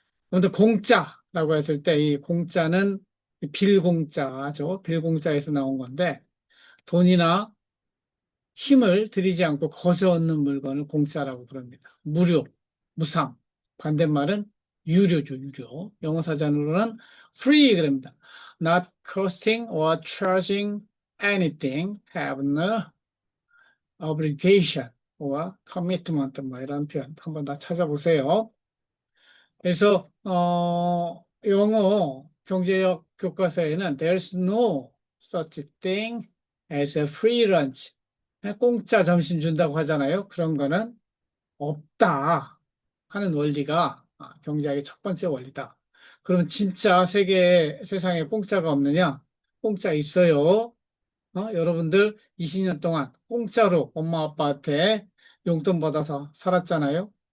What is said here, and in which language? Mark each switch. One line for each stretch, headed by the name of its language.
Korean: 그런데 공짜라고 했을 때 이 공짜는 빌공짜죠. 빌공짜에서 나온 건데 돈이나 힘을 들이지 않고 거저 얻는 물건을 공짜라고 부릅니다. 무료, 무상. 반대말은 유료죠, 유료. 영어 사전으로는 free 그럽니다.
English: Not costing or charging anything, have no obligation or commitment
Korean: 뭐 이런 표현 한번 다 찾아보세요. 그래서 영어 경제학 교과서에는
English: there's no such thing as a free lunch.
Korean: 공짜 점심 준다고 하잖아요. 그런 거는 없다 하는 원리가 경제학의 첫 번째 원리다. 그러면 진짜 세상에 공짜가 없느냐? 공짜 있어요. 여러분들 20년 동안 공짜로 엄마 아빠한테 용돈 받아서 살았잖아요.